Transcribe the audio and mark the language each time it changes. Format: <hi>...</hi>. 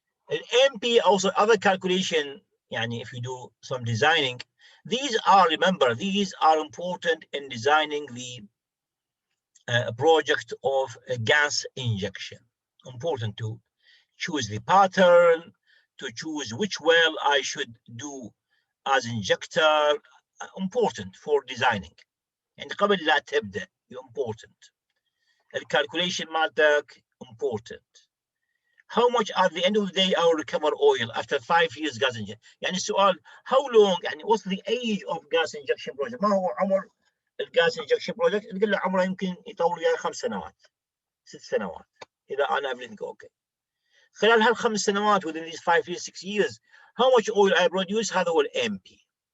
<en>And MP also other calculation, yani if you do some designing, these are, remember, these are important in designing the project of a gas injection. Important to choose the pattern, to choose which well I should do as injector, important for designing.</en> <ar>And قبل لا تبدأ,</ar> <en>important. الcalculation</en> <ar>مالتك,</ar> <en>important. How much at the end of the day I will recover oil after 5 years gas injection?</en> <ar>يعني السؤال,</ar> <en>how long, يعني what's the age of gas injection project?</en> <ar>ما هو عمر الجاس injection project؟ نقول له عمره يمكن يطول وياي 5 سنوات 6 سنوات إذا أنا</ar> <en>everything okay.</en> <ar>خلال هال5 سنوات</ar> <en>within these 5 years 6 years how much oil I produce؟</en> <ar>هذا هو</ar> <en>MP.</en>